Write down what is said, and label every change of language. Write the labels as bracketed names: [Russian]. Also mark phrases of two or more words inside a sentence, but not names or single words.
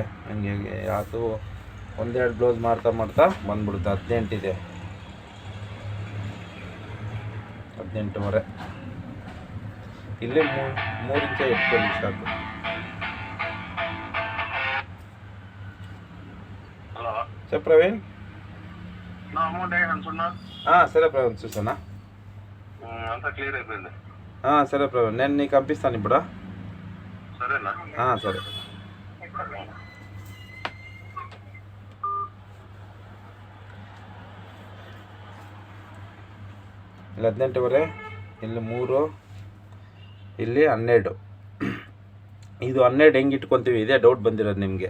[Kannada] ನನಗೆ ಅದು ಒಂದೆರಡು ಬ್ಲೌಸ್ ಮಾಡ್ತಾ ಬಂದ್ಬಿಡುತ್ತೆ. 18 ಇದೆ, 18.5. ಇಲ್ಲೇ 3 ಇಂಚ ಇಟ್ಕೊಳ್ಳಿ ಸಾಕು. [Telugu] ಸರ್ ಪ್ರವೀಣ್, సరే ప్రవీణ్ చూసానా అంతా క్లియర్ అయిపోయింది. సరే ప్రవీణ్, నేను నీకు పంపిస్తాను ఇప్పుడు. సరేనా? సరే. [Kannada] ಇಲ್ಲಿ 18.5, ಇಲ್ಲಿ 3, ಇಲ್ಲಿ 12. ಇದು 12 ಹೆಂಗೆ ಇಟ್ಕೊತೀವಿ ಇದೇ ಡೌಟ್ ಬಂದಿರೋದು ನಿಮಗೆ.